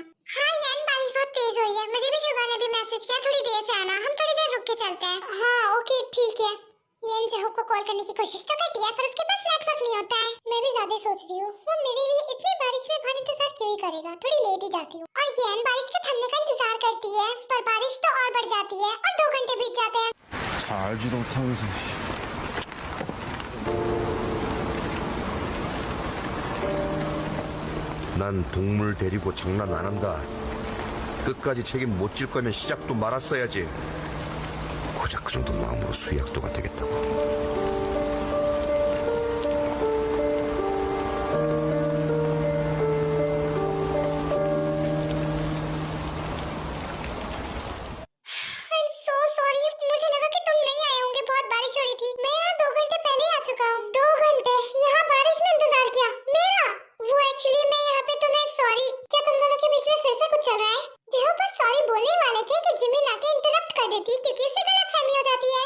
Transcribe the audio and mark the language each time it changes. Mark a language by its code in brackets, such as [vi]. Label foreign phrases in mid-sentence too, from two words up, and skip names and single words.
[hi] हाँ यान बारिश बहुत तेज हो रही है, मुझे भी शुगा ने भी मैसेज किया थोड़ी देर से आना, हम थोड़ी देर रुक के चलते हैं। हाँ ओके ठीक है। यान जहू को कॉल करने की कोशिश तो करती है पर उसके पास नेटवर्क नहीं होता है। मैं भी ज्यादा सोच रही हूँ वो मेरे लिए इतनी बारिश में बाहर इंतजार क्यों ही करेगा, थोड़ी लेट ही जाती हूँ। और यान बारिश के थमने का इंतजार करती है पर बारिश तो और बढ़ जाती है और 2 घंटे बीत जाते हैं। [ko] 잘 알지도 못하면서. 난 동물 데리고 장난 안 한다. 끝까지 책임 못 질 거면 시작도 말았어야지. 고작 그 정도 마음으로 수의학도가 되겠다고. [en] I'm so sorry, [hi] मुझे लगा कि तुम नहीं आए होंगे, बहुत बारिश हो रही थी। मैं यहाँ 2 घंटे पहले ही आ चुका हूँ। 2 घंटे यहाँ बारिश में इंतजार किया मेरा। वो एक्चुअली मैं यहाँ पे तुम्हें सॉरी। क्या तुम दोनों के बीच में फिर से कुछ चल रहा है? जेहो बस सॉरी बोलने वाले थे कि जिमिन आके इंटरप्ट कर देती क्योंकि इससे गलतफहमी हो जाती है।